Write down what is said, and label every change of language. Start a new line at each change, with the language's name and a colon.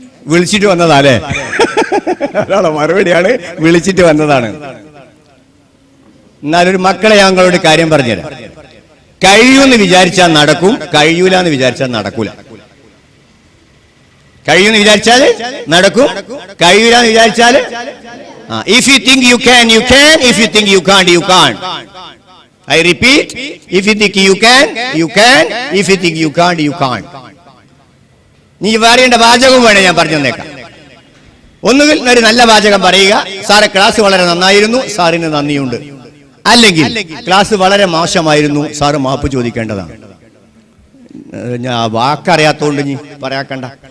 Malayalam: വിളിച്ചിട്ട് വന്നതാല്ലേ? അതാണ് മറുപടിയാണ്, വിളിച്ചിട്ട് വന്നതാണ്. എന്നാലൊരു മക്കളെ ഞങ്ങളോട് കാര്യം പറഞ്ഞുതരാം. കഴിയൂന്ന് വിചാരിച്ചാൽ നടക്കും, കഴിയൂല എന്ന് വിചാരിച്ചാൽ നടക്കൂല. കഴിയൂന്ന് വിചാരിച്ചാൽ നടക്കും, കഴിയൂല എന്ന് വിചാരിച്ചാൽ
English: if you think you can, you can. If you think you can't, you can't. I repeat, if you think you can, you can. If you think you can't, you can't.
Malayalam: നീ പറയേണ്ട വാചകവും വേണം ഞാൻ പറഞ്ഞു തന്നേക്കാം. ഒന്നുകിൽ ഒരു നല്ല വാചകം പറയുക, സാറെ ക്ലാസ് വളരെ നന്നായിരുന്നു, സാറിന് നന്ദിയുണ്ട്. അല്ലെങ്കിൽ ക്ലാസ് വളരെ മോശമായിരുന്നു, സാറ് മാപ്പ് ചോദിക്കേണ്ടതാണ്. ഞാൻ വാക്കറിയാത്തോണ്ട് നീ പറയാക്കണ്ട.